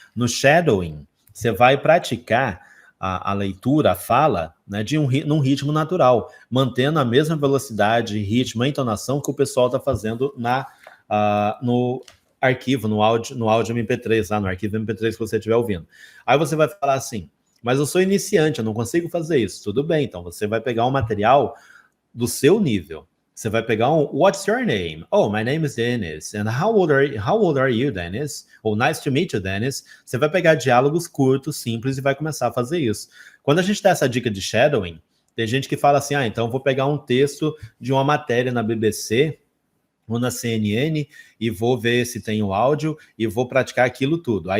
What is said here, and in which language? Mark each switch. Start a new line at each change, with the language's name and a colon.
Portuguese: No shadowing, você vai praticar a leitura, a fala, né, num ritmo natural, mantendo a mesma velocidade, ritmo, a entonação que o pessoal está fazendo no arquivo, no áudio MP3, lá no arquivo MP3 que você estiver ouvindo. Aí você vai falar assim: mas eu sou iniciante, eu não consigo fazer isso. Tudo bem, então você vai pegar um material do seu nível. Você vai pegar
English: What's your name? Oh, my name is Dennis. And how old are you, Dennis? Oh, nice to meet you, Dennis.
Portuguese: Você vai pegar diálogos curtos, simples e vai começar a fazer isso. Quando a gente dá essa dica de shadowing, tem gente que fala assim: então eu vou pegar um texto de uma matéria na BBC ou na CNN e vou ver se tem o áudio e vou praticar aquilo tudo.